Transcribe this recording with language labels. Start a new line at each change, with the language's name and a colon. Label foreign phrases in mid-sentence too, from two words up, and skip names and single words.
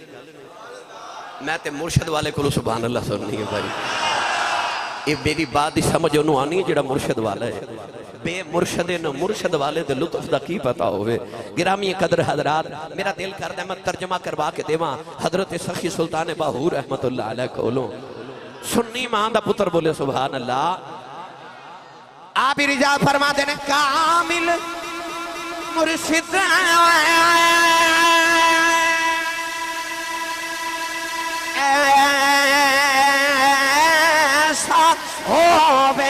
Punjabi: میں تے مرشد والے کو
Arabic: سبحان الله
Punjabi: سننی ہے بھائی. یہ میری بات کی سمجھ اونہوں آنی ہے جیہڑا مرشد والا ہے. بے مرشدے نہ مرشد والے دے لطف دا کی پتا ہووے. گرامی قدر حضرات، میرا دل کردا میں ترجمہ کروا کے دیواں حضرت سخی سلطان باہور
Arabic: رحمة الله عليه
Punjabi: कोलों। سنی ماں دا پتر بولے
Arabic: سبحان الله.
Punjabi: آپ رضا فرماتے نے کامل مرشد ایسا ہو